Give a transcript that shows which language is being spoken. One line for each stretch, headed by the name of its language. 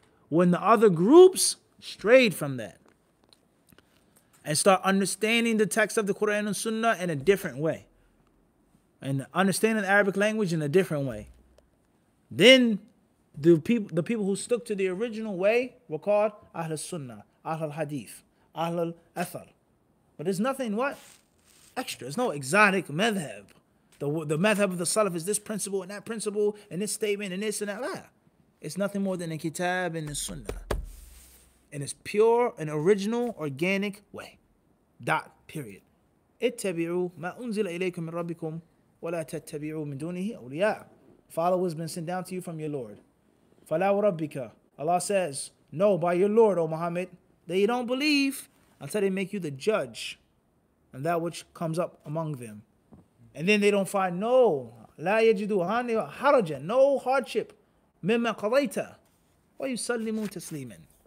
English: When the other groups strayed from that and start understanding the text of the Quran and Sunnah in a different way and understanding the Arabic language in a different way, then the people who stuck to the original way were called Ahl al-Sunnah, Ahl al-Hadith, Ahl al-Athar. But there's nothing what? Extra. There's no exotic madhab. The madhab of the Salaf is this principle and that principle and this statement and this and that. Nah. It's nothing more than a kitab and a sunnah. In its pure and original organic way. Dot. Period.
Arabic: اتبعوا ما أنزل إليكم من ربكم ولا تتبعوا من دونه أولياء.
English: Follow what's been sent down to you from your Lord.
Arabic: فلا وربك.
English: Allah says, no, by your Lord, O Muhammad, they don't believe until they make you the judge and that which comes up among them. And then they don't find no
Arabic: لا يجدوا حرجا,
English: no hardship
Arabic: مما قضيت ويسلموا تسليما.